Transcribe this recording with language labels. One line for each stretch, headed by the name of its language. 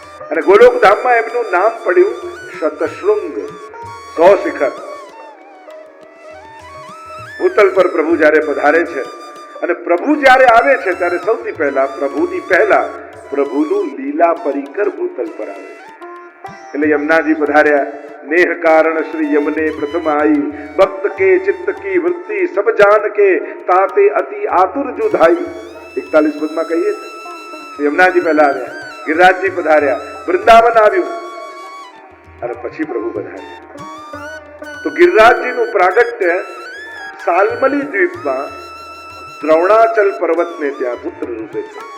Gujarati: અને ગોલોકધામમાં એમનું નામ પડ્યું શતશૃંગ, 100 શિખર. ભૂતલ પર પ્રભુ જ્યારે પધારે છે, અને પ્રભુ જ્યારે આવે છે ત્યારે સૌથી પહેલા પ્રભુનું લીલા પરિકર ભૂતલ પર આવે છે. એટલે યમુનાજી પધાર્યા,
Hindi: नेह कारण श्री यमने प्रथम आई, भक्त के चित्त की वृत्ति सब जान के ताते अति आतुर जुधाई। 41 पद में कहिए यमुनाजी पहला
Gujarati: આવ્યા, ગિરિરાજજી પધાર્યા, વૃંદાવન આવ્યું અને પછી પ્રભુ પધાર્યા। તો ગિરિરાજજીનું પ્રાગટ્ય સાલમલી દ્વીપમાં દ્રોણાચલ પર્વતને ત્યાં પુત્ર રૂપે છે।